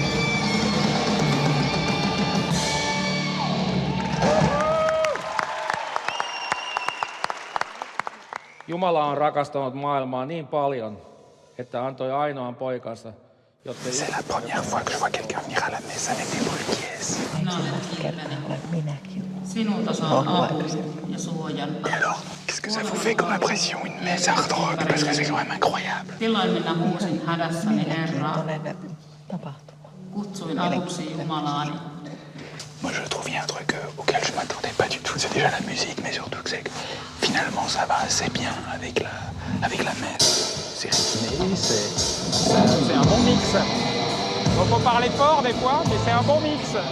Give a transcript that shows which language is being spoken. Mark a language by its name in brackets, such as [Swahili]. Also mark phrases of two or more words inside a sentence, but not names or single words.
[Finnish] Jumala on rakastanut maailmaa niin paljon, että antoi ainoan poikansa, jotta... [French] C'est la première fois que je vois quelqu'un venir à la messe avec des bruyères. [Finnish] Minäkin. Sinulta saa avun ja suojan. [French] Alors, qu'est-ce que ça vous fait comme impression, une messe hard rock? Parce que c'est quand même incroyable. [Finnish] Silloin minä huusin hädässäni Herraa. Kutsuin avuksi Jumalaani. [French] Moi, je trouve qu'il y a un truc auquel je m'attendais pas du tout. C'est déjà la musique, mais surtout que c'est que finalement ça va assez bien avec la messe. C'est rythmé, C'est un bon mix. Donc faut parler fort des fois, mais c'est un bon mix.